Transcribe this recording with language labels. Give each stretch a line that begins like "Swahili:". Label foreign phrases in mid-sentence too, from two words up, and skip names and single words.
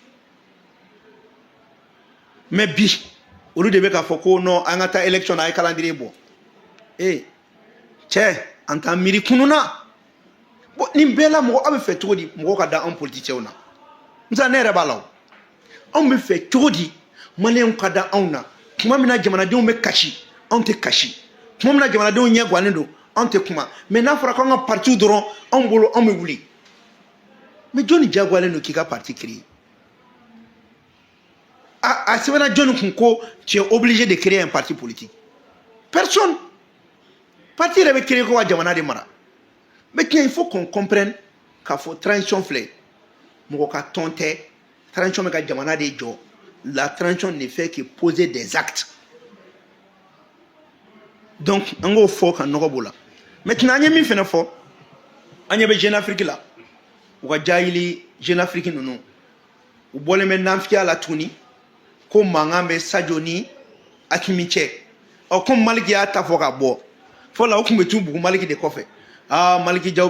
Bambara: mais bi olu de bɛ k'a fɔ ko non an ka taa élection na a ye calendrier bɔ cɛ an t'an miiri kunun na bon nin bɛɛ la mɔgɔ aw bɛ fɛ cogo di mɔgɔw ka da anw politiciens na Musa ne yɛrɛ b'a la o anw bɛ fɛ cogo di maliyɛnw ka da anw na tuma min na jamanadenw bɛ kasi anw tɛ kasi tuma min na jamanadenw ɲɛ gannen don anw tɛ kuma mais n'a fɔra k'an ka parti dɔrɔn anw bolo anw bɛ wuli mais jɔnni diyagoyalen don k'i ka parti créer a sɛbɛnna jɔnni kun ko
French: tu es obligé de créer un parti politique
Bambara: personne parti yɛrɛ bɛ créer ko ka jamana de mara
French: mais tiens il faut qu'on comprenne
Bambara: k'a fɔ transition filɛ mɔgɔ ka tɔn tɛ transition bɛ ka jamana de jɔ la
French: transition ne fait que poser des actes
Bambara: donc an k'o fɔ ka nɔgɔ b'o la maintenant an ye min fɛnɛ fɔ an ɲɛ bɛ Jeune Afrique la u ka jahili Jeune Afrique ninnu u bɔlen bɛ nafigiya la tuguni ko mankan bɛ Sadio ni Hakimi cɛ comme Maliki y'a ta fɔ ka bɔ fɔ la o tun bɛ t'u bugu Maliki de kɔfɛ Maliki jaw